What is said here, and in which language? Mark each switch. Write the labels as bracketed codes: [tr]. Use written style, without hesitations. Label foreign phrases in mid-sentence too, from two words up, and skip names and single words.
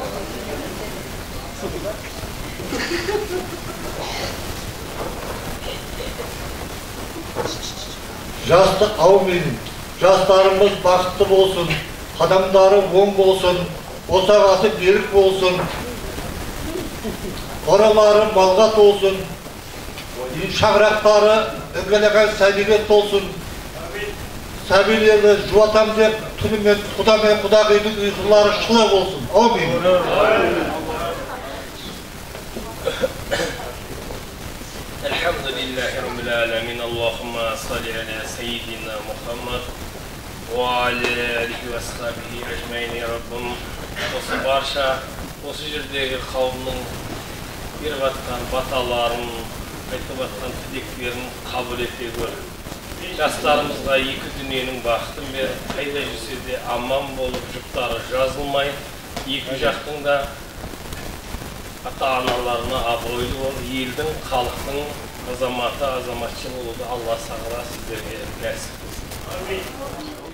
[kk] Жастарымыз бақытты болсын, қадамдары оң болсын, отағасы берік болсын, қоралары малғат болсын, шаңырақтары іңгелеген сәбилет болсын. Сәбилерді жуатам деп, түнімен құдамен құдағидың ұйқылары шылы болсын. Амин. [ar] الحمد لله رب العالمين اللهم صل على سيدنا محمد وعلى آله وصحبه أجمعين يا ربim. [kk] Осы барша осы жердегі қауымның беріп жатқан баталарын, айтып жатқан тілектерін қабыл ете көр. Жастарымызға екі дүниенің бақытын бер, қайда жүрсе де аман болып, жұптары жазылмай, екі жақтың да ата-аналарына абыройлы бол, елдің, халықтың азаматы, азаматшы болуды Алла сағала сіздерге нәсіп қылсын.